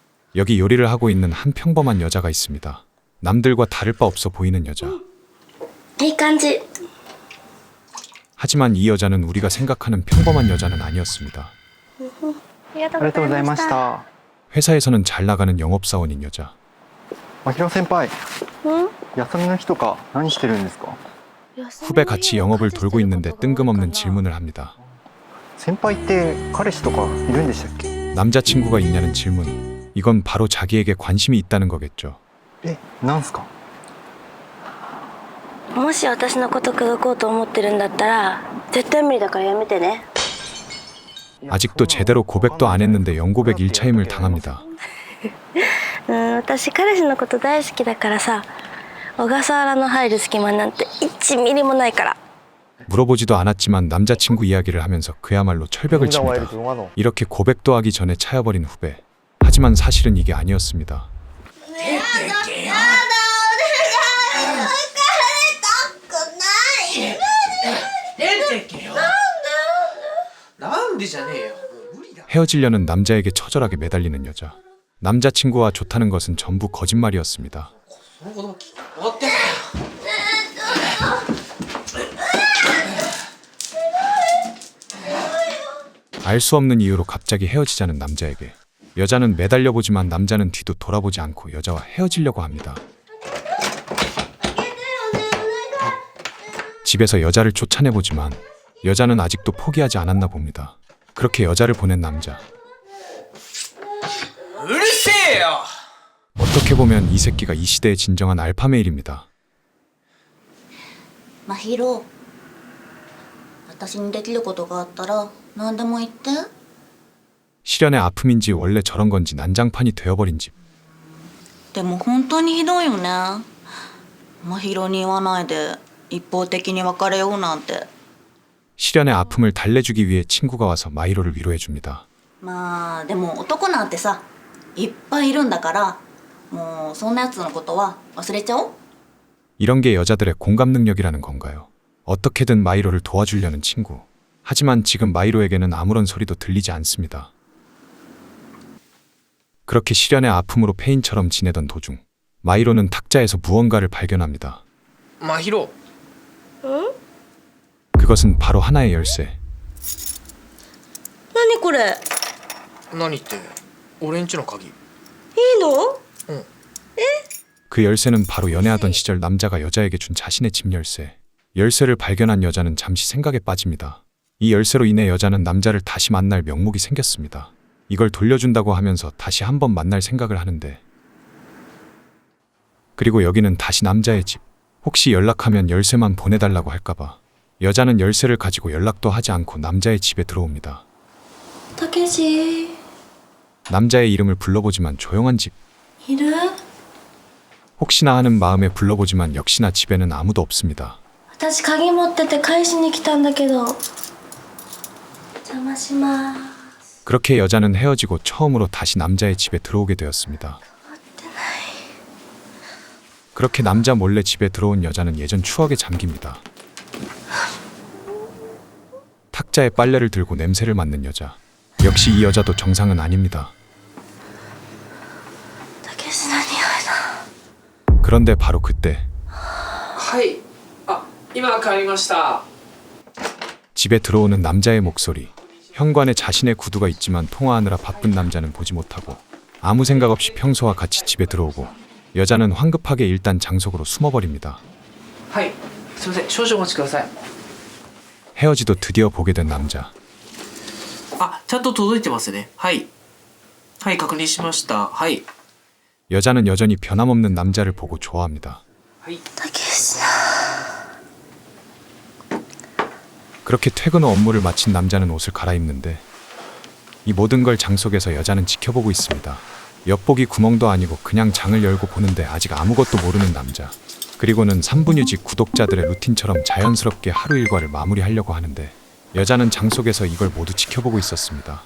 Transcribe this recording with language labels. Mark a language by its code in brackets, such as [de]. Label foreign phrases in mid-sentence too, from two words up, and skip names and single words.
[ko] 여기 요리를 하고 있는 한 평범한 여자가 있습니다. 남들과 다를 바 없어 보이는 여자. [ja] いい感じ。 [ko] 하지만 이 여자는 우리가 생각하는 평범한 여자는 아니었습니다. [ja] ありがとうございました。 [ko] 회사에서는 잘 나가는 영업사원인 여자. [ja] 真宙先輩、休みの日とか何してるんですか？ [ko] 후배 같이 영업을 돌고 있는데 뜬금없는 질문을 합니다. [ja] 先輩って彼氏とかいるんでしたっけ？ [ko] 남자친구가 있냐는 질문. 이건 바로 자기에게 관심이 있다는 거겠죠. [ja] なんすか？もし私のこと口説こうと思ってるんだったら絶対無理だからやめてね。 [ko] 아직도 제대로 고백도 안 했는데 영고백 1차임을 당합니다. [ja] 私彼氏のこと大好きだからさ、小笠原の入る隙間なんて1ミリもないから。 [ko] 물어보지도 않았지만 남자친구 이야기를 하면서 그야말로 철벽을 칩니다. 이렇게 고백도 하기 전에 차여버린 후배. 하지만 사실은 이게 아니었습니다. [ja] なんでじゃねえよ。無理だ。 [ko] 헤어지려는 남자에게 처절하게 매달리는 여자. 남자친구와 좋다는 것은 전부 거짓말이었습니다. [ja] その子供終わってたよ。 [ko] 알 수 없는 이유로 갑자기 헤어지자는 남자에게 여자는 매달려보지만 남자는 뒤도 돌아보지 않고 여자와 헤어지려고 합니다. 집에서 여자를 쫓아내보지만 여자는 아직도 포기하지 않았나 봅니다. 그렇게 여자를 보낸 남자. [ja] うるせえよ。 [ko] 어떻게 보면 이 새끼가 이 시대의 진정한 알파메일입니다. [ja] 真宙、私にできることがあったら何でも言って。 [ko] 실연의 아픔인지 원래 저런 건지 난장판이 되어버린 집. [ja] でも本当にひどいよね。真宙に言わないで一方的に別れようなんて。 [ko] 실연의 아픔을 달래주기 위해 친구가 와서 마히로를 위로해줍니다. [ja] まあでも男なんてさいっぱいいるんだから、もうそんなやつのことは忘れちゃおう。 [ko] 이런 게 여자들의 공감 능력이라는 건가요? 어떻게든 마히로를 도와주려는 친구. 하지만 지금 마히로에게는 아무런 소리도 들리지 않습니다. 그렇게 실연의 아픔으로 페인처럼 지내던 도중 마히로는 탁자에서 무언가를 발견합니다. [ja] 真宙。 [ko] 그것은 바로 하나의 열쇠. [ja] 何これ？何って俺んちの鍵。いいの？ [ko] 그 열쇠는 바로 연애하던 시절 남자가 여자에게 준 자신의 집 열쇠. 열쇠를 발견한 여자는 잠시 생각에 빠집니다. 이 열쇠로 인해 여자는 남자를 다시 만날 명목이 생겼습니다. 이걸 돌려준다고 하면서 다시 한번 만날 생각을 하는데, 그리고 여기는 다시 남자의 집. 혹시 연락하면 열쇠만 보내달라고 할까봐 여자는 열쇠를 가지고 연락도 하지 않고 남자의 집에 들어옵니다. [ja] たけし、 [ko] 남자의 이름을 불러보지만 조용한 집. [ja] いる？ [ko] 혹시나 하는 마음에 불러보지만 역시나 집에는 아무도 없습니다. [ja] 私鍵持ってて返しに来たんだけど。邪魔します。 [ko] 그렇게 여자는 헤어지고 처음으로 다시 남자의 집에 들어오게 되었습니다. 그렇게 남자 몰래 집에 들어온 여자는 예전 추억에 잠깁니다. 탁자에 빨래를 들고 냄새를 맡는 여자. 역시 이 여자도 정상은 아닙니다. [ja] たけしの匂いだ。 [ko] 그런데 바로 그때 [ja] はい。あ、今帰りました。 [ko] 집에 들어오는 남자의 목소리. 현관에 자신의 구두가 있지만 통화하느라 바쁜 남자는 보지 못하고 아무 생각 없이 평소와 같이 집에 들어오고 여자는 황급하게 일단 장속으로 숨어버립니다. [ja] はい。すみません。少々お待ちください。 [ko] 헤어지도 드디어 보게 된 남자. [ja] あ、ちゃんと届いてますね。はい。はい、確認しました。はい。 [ko] 여자는 여전히 변함없는 남자를 보고 좋아합니다. [ja] はい。たけしだ。 [ko] 그렇게 퇴근 후 업무를 마친 남자는 옷을 갈아입는데 이 모든 걸 장 속에서 여자는 지켜보고 있습니다. 엿보기 구멍도 아니고 그냥 장을 열고 보는데 아직 아무것도 모르는 남자. 그리고는 3분유직 구독자들의 루틴처럼 자연스럽게 하루 일과를 마무리하려고 하는데 여자는 장 속에서 이걸 모두 지켜보고 있었습니다.